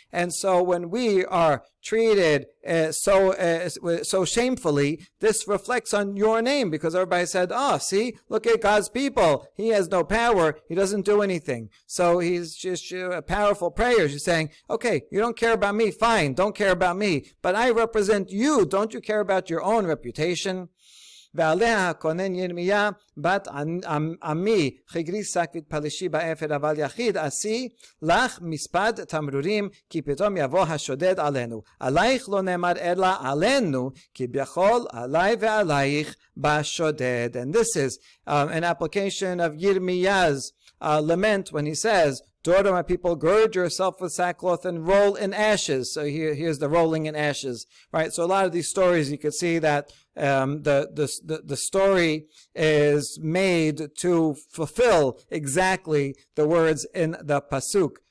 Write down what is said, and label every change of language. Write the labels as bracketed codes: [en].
[en] And so when we are treated so shamefully, this reflects on your name, because everybody said, see, look at God's people. He has no power. He doesn't do anything. So he's just a powerful prayer. She's saying, okay, you don't care about me. Fine, don't care about me. But I represent you. Don't you care about your own reputation? [he] ועליה כונן ירמיה בת עמי חגריסק והתפלשי באפר אבל יחיד עשי לך מספד תמרורים כי פתאום יבוא השודד עלינו עלייך לא נאמר אלא עלינו כי ביכול עלי ועלייך בשודד. [en] And this is an application of Yirmiya's lament when he says, daughter, my people, gird yourself with sackcloth and roll in ashes. So here's the rolling in ashes, right? So a lot of these stories, you could see that the story is made to fulfill exactly the words in the pasuk.